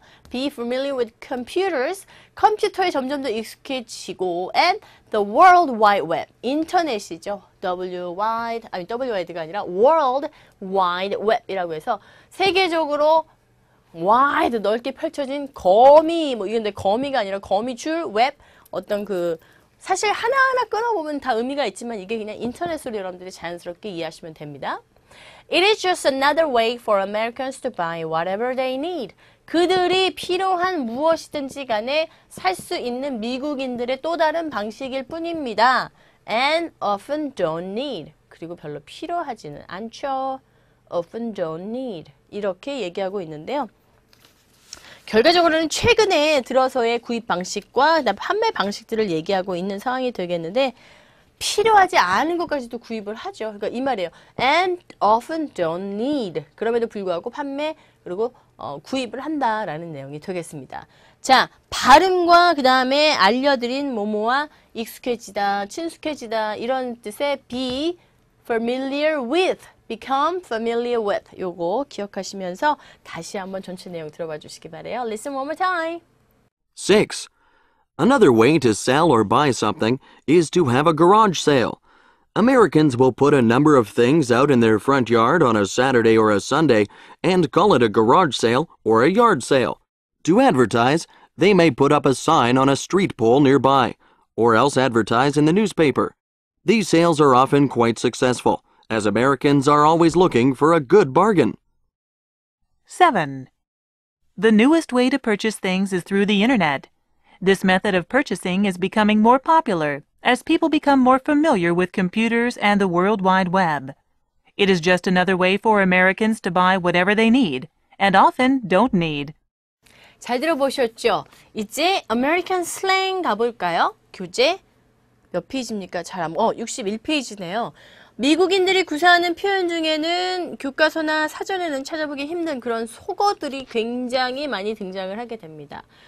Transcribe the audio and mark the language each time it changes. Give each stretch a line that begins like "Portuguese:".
English: be familiar with computers.
Korean: 컴퓨터에 점점 더 익숙해지고
English: and the World Wide Web.
Korean: 인터넷이죠. WWID가 아니라 World Wide Web이라고 해서 세계적으로 wide 넓게 펼쳐진 거미 이건데 거미가 아니라 거미줄 웹 어떤 그 사실 하나하나 끊어보면 다 의미가 있지만 이게 그냥 인터넷으로 여러분들이 자연스럽게 이해하시면 됩니다.
English: It is just another way for Americans to buy whatever they need.
Korean: 그들이 필요한 무엇이든지 간에 살 수 있는 미국인들의 또 다른 방식일 뿐입니다.
English: and often don't need.
Korean: 그리고 별로 필요하지는 않죠.
English: often don't need.
Korean: 이렇게 얘기하고 있는데요. 결과적으로는 최근에 들어서의 구입 방식과 그다음 판매 방식들을 얘기하고 있는 상황이 되겠는데 필요하지 않은 것까지도 구입을 하죠. 그러니까 이 말이에요.
English: And often don't need.
Korean: 그럼에도 불구하고 판매 그리고 구입을 한다라는 내용이 되겠습니다. 자, 발음과 그 다음에 알려드린 뭐뭐와 익숙해지다, 친숙해지다 이런 뜻의
English: be familiar with, become familiar with
Korean: 요거 기억하시면서 다시 한번 전체 내용 들어봐 주시기 바래요.
English: Listen one more time. 6. Another way to sell or buy something is to have a garage sale. Americans will put a number of things out in their front yard on a Saturday or a Sunday and call it a garage sale or a yard sale. To advertise, they may put up a sign on a street pole nearby, or else advertise in the newspaper. These sales are often quite successful, as Americans are always looking for a good bargain. 7. The newest way to purchase things is through the internet. This method of purchasing is becoming more popular as people become more familiar with computers and the World Wide Web. It is just another way for Americans to buy whatever they need, and often don't need.
Korean: 잘 들어보셨죠? 이제 American slang 가볼까요? 교재 몇 페이지입니까? 61페이지네요. 미국인들이 구사하는 표현 중에는 교과서나 사전에는 찾아보기 힘든 그런 속어들이 굉장히 많이 등장을 하게 됩니다.